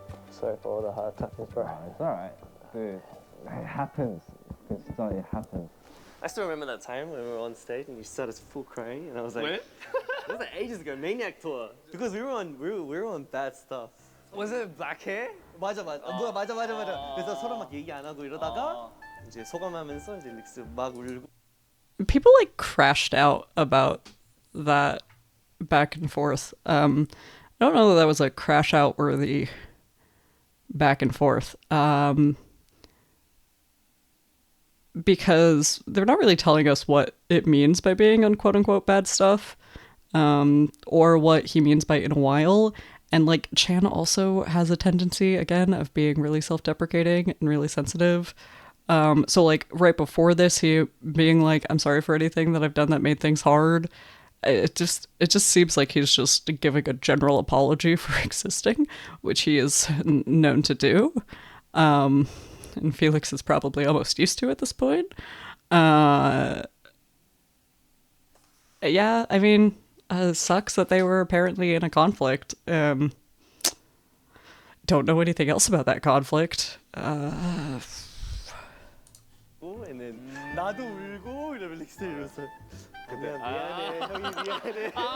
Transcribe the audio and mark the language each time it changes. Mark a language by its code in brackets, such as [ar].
[en] Sorry for all the hard times, bro. It's alright. Dude, it happens. It happens. I still remember that time when we were on stage and you started full crying, and I was like, When? It was like ages ago, Maniac Tour. Because we were on bad stuff. Was it black hair? [ko] 맞아. 그래서 서로 막 얘기 안 하고 이러다가 이제 소감하면서 이제 릭스 막 울고. [en] People like crashed out about that back and forth. I don't know that was a crash out worthy back and forth. Because they're not really telling us what it means by being on quote unquote bad stuff, or what he means by in a while. And like Chan also has a tendency again of being really self-deprecating and really sensitive. So like right before this, he being like, I'm sorry for anything that I've done that made things hard. It just seems like he's just giving a general apology for existing, which he is known to do. And Felix is probably almost used to at this point. Yeah, I mean, sucks that they were apparently in a conflict. Don't know anything else about that conflict. and then [ko] 나도 울고 이러면 릭스 이러면서 미안해 형이 미안해.